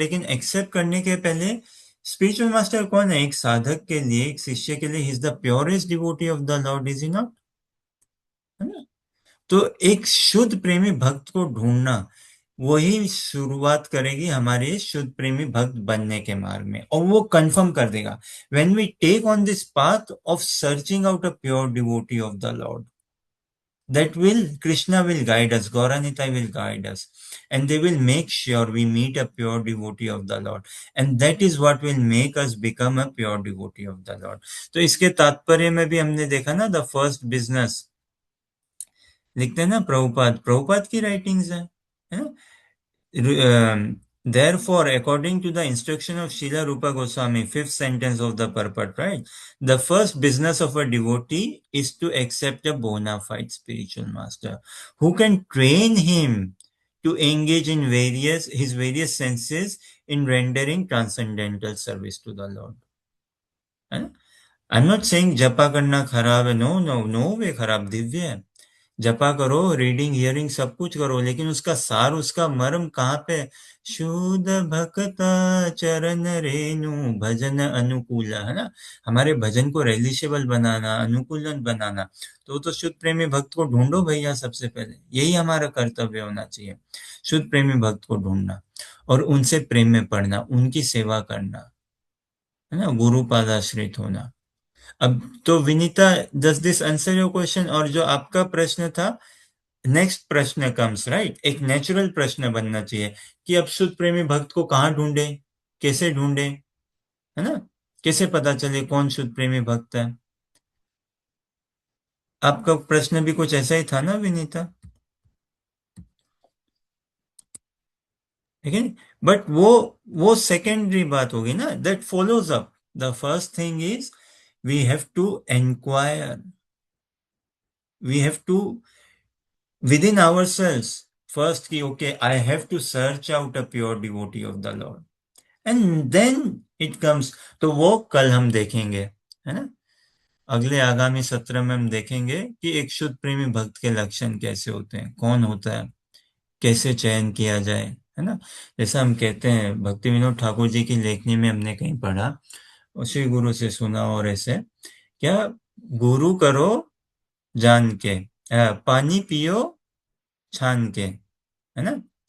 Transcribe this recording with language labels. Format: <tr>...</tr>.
<hi>लेकिन एक्सेप्ट करने के पहले, स्पिरिचुअल मास्टर कौन है, एक साधक के लिए, एक शिष्य के लिए,</hi> <en>he is the purest devotee of the Lord, is he not,</en> <hi>है ना। तो एक शुद्ध प्रेमी भक्त को ढूंढना, वही शुरुआत करेगी हमारे शुद्ध प्रेमी भक्त बनने के मार्ग में, और वो कंफर्म कर देगा।</hi> <en>When we take on this path of searching out a pure devotee of the Lord, that will, Krishna will guide us, Gauranitai will guide us, and they will make sure we meet a pure devotee of the Lord, and that is what will make us become a pure devotee of the Lord.</en> <hi>तो इसके तात्पर्य में भी हमने देखा ना,</hi> <en>the first business</en> <hi>लिखते हैं ना प्रभुपाद की राइटिंग्स है ना।</hi> <en>Therefore, according to the instruction of Srila Rupa Goswami, fifth sentence of the purport, right? The first business of a devotee is to accept a bona fide spiritual master who can train him to engage in his various senses in rendering transcendental service to the Lord. I'm not saying</en> <hi>जपा करना खराब है,</hi> <en>no</en> <hi>वे खराब, दिव्य है। जपा करो, reading hearing सब कुछ करो, लेकिन उसका सार, उसका मर्म कहाँ पे, शुद्ध भक्ता चरण रेणु भजन अनुकूल, है ना, हमारे भजन को रिलीशेबल बनाना, अनुकूलन बनाना। तो शुद्ध प्रेमी भक्त को ढूंढो भैया, सबसे पहले यही हमारा कर्तव्य होना चाहिए, शुद्ध प्रेमी भक्त को ढूंढना और उनसे प्रेम में पड़ना, उनकी सेवा करना, है ना, गुरु पादाश्रित होना। अब तो Vinita,</hi> <en>Does this answer your question?</en> <hi>और जो आपका प्रश्न था,</hi> <en>next</en> <hi>प्रश्न</hi> <en>comes, right,</en> <hi>एक नेचुरल प्रश्न बनना चाहिए कि अब शुद्ध प्रेमी भक्त को कहाँ ढूंढे, कैसे ढूंढे, है ना, कैसे पता चले कौन शुद्ध प्रेमी भक्त है। आपका प्रश्न भी कुछ ऐसा ही था ना विनीता, ठीक है।</hi> <en>but</en> <hi>वो सेकेंडरी बात होगी ना,</hi> <en>That follows up. The first thing is we have to inquire, we have to within ourselves first ki okay, I have to search out a pure devotee of the Lord, and then it comes.</en> <hi>तो वो कल हम देखेंगे, है ना। अगले आगामी सत्र में हम देखेंगे कि एक शुद्ध प्रेमी भक्त के लक्षण कैसे होते हैं, कौन होता है, कैसे चयन किया जाए, है ना। जैसा हम कहते हैं, भक्ति विनोद ठाकुर जी की लेखनी में हमने कहीं पढ़ा, उसी गुरु से सुना, और ऐसे क्या, गुरु करो जान के, पानी पियो छान के, है ना।</hi>